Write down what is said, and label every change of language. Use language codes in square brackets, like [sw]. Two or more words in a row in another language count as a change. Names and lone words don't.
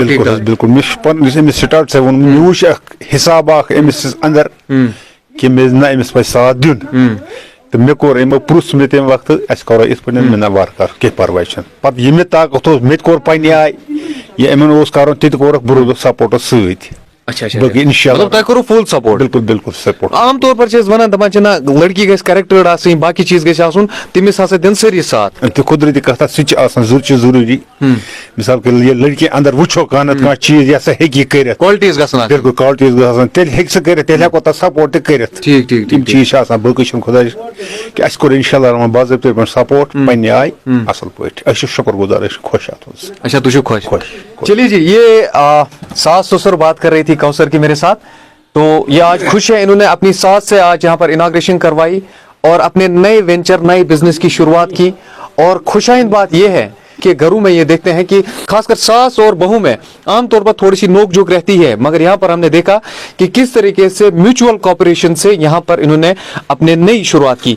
[ks] بالکل حظ بالکل مےٚ چھُ پنُن یُس أمِس سٹاٹ ژےٚ ووٚنمُت مےٚ وٕچھ اکھ حساب اکھ أمِس اندر کہِ مےٚ نہ أمِس پزِ ساتھ دیُن تہٕ مےٚ کوٚر یِمو پرُژھ مےٚ تمہِ وقتہٕ اَسہِ کرو یِتھ پٲٹھۍ مےٚ نہ وارٕ کارٕ کینٛہہ پرواے چھُنہٕ پتہٕ یہِ مےٚ طاقت اوس مےٚ تہِ کوٚر پننہِ آیہِ یہِ یِمن اوس کرُن تہِ تہِ کوٚرُکھ بہٕ سپورٹس سۭتۍ [ur] اچھا اچھا [ks] باقٕے انشاءاللہ مطلب تۄہہِ کوٚروٕ [en] full support [ks] بالکل بالکل سپورٹ عام طور پر چھِ أسۍ ونان دپان چھِ نہ لڑکی گژھِ کریکٹٲرڈ آسٕنۍ باقٕے چیٖز گژھِ آسُن تٔمِس ہسا دِن سٲری ساتھ تہِ قُدرتی کتھ سُہ تہِ چھِ آسان سُہ چھِ ضروٗری [ur] مثال کے لیے [ks] لڑکی اندر وٕچھو کانٛہہ نتہٕ کانٛہہ چیٖز یہِ ہسا ہیٚکہِ یہِ کٔرِتھ کالٹیٖز گژھن آسٕنۍ بالکل کالٹیٖز گژھِ آسان تیٚلہِ ہیٚکہِ سُہ کٔرِتھ تیٚلہِ ہٮ۪کو تتھ سپورٹ تہِ کٔرِتھ [ur] ٹھیک ٹھیک [ks] تِم چیٖز چھِ آسان باقٕے چھُنہٕ خۄدایس کہِ اَسہِ کوٚر انشاءاللہ رحمان باضٲبطہٕ پٲٹھۍ سپورٹ پننہِ آیہِ اصل پٲٹھۍ أسۍ چھِ شُکر گُزار أسۍ چھِ خۄش اتھ منٛز اچھا تُہۍ چھِو خۄش خۄش [ur] چلیے جی یہ ساس سسر بات کر رہی تھی کوثر کی میرے ساتھ تو یہ آج خوش ہے انہوں نے اپنی ساس سے آج یہاں پر اناگریشن کروائی اور اپنے نئے وینچر نئے بزنس کی شروعات کی اور خوشائند بات یہ ہے کہ گھروں میں یہ دیکھتے ہیں کہ خاص کر ساس اور بہو میں عام طور پر تھوڑی سی نوک جھوک رہتی ہے مگر یہاں پر ہم نے دیکھا کہ کس طریقے سے [en] mutual cooperation [ur] سے یہاں پر انہوں نے اپنے نئی شروعات کی.